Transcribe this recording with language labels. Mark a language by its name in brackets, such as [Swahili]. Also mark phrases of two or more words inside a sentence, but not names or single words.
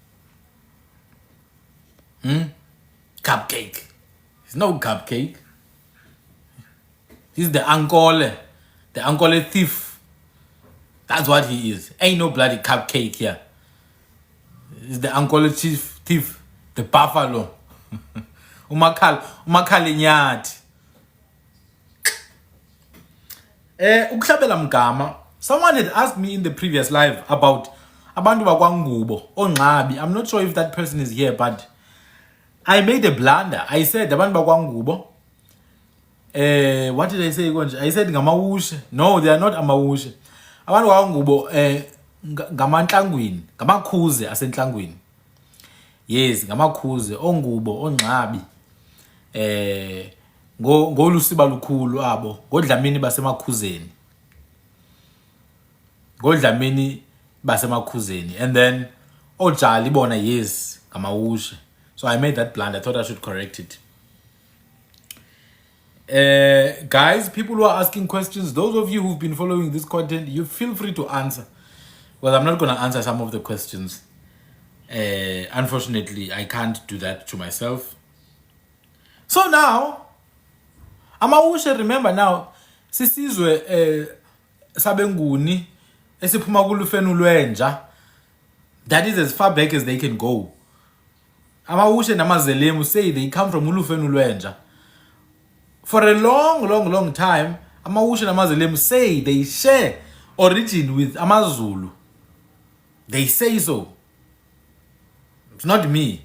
[English] Cupcake. It's no cupcake. He's the Ankole. The Ankole thief. That's what he is. Ain't no bloody cupcake here. He's the Ankole thief. The buffalo. [Xhosa] Umakale nyathi. Ukuhlabela mgama. [English] Someone had asked me in the previous live about [Xhosa] abantu bakwangubo onqabi. [English] I'm not sure if that person is here, but I made a blunder. I said [Xhosa] abantu bakwangubo. [English] What did I say? I said ngamawushe. No, they are not amawushe. [Xhosa] Abantu bakwangubo ngamantlangwini, ngamakhuze asentlangwini. Yes, ngamakhuze ongubo onqabi. Ngolusiba lukhulu abo, ngodlamini basemakhuzeni. Ngodlamini basemakhuzeni. [English] And then [Xhosa] ojali bona yes, ngamawushe. [English] So I made that blunder. I thought I should correct it. Guys, people who are asking questions, those of you who've been following this content, you feel free to answer. Well, I'm not going to answer some of the questions. Unfortunately, I can't do that to myself. So now, amawushe, remember now, [Xhosa] sisizwe sabenguni esiphuma kulufeni lwenja. [English] That is as far back as they can go. Amawushe namazelemu say they come from [Xhosa] ulufeni lwenja. [English] For a long time, Amawusha and Amazulem say they share origin with Amazulu. They say so. It's not me.